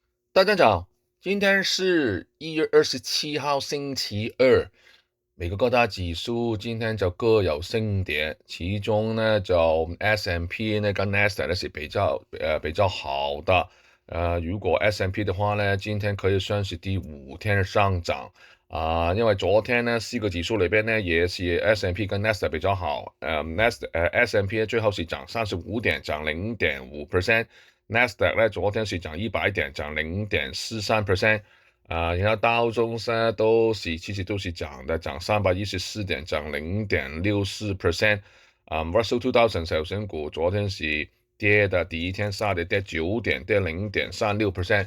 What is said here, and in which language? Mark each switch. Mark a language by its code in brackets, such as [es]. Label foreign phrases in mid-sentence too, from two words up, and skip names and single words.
[zh] 大家早，今天是1月27号星期二，美国各大指数今天就各有升跌，其中呢就 S&P 呢跟 Nasdaq 呢是比较好的，如果 S&P 的话呢，今天可以算是第5天上涨。因为昨天呢4个指数里边呢也是 S&P 跟 Nasdaq 比较好，S&P 最后是涨35点，涨 0.5%。Nasdaq 咧昨天是漲100點，漲0.43%，然後道瓊斯呢其實都是漲的，漲314點，漲0.64%。Russell 2000小型股昨天是跌的，第一天殺跌9點，跌0.36%。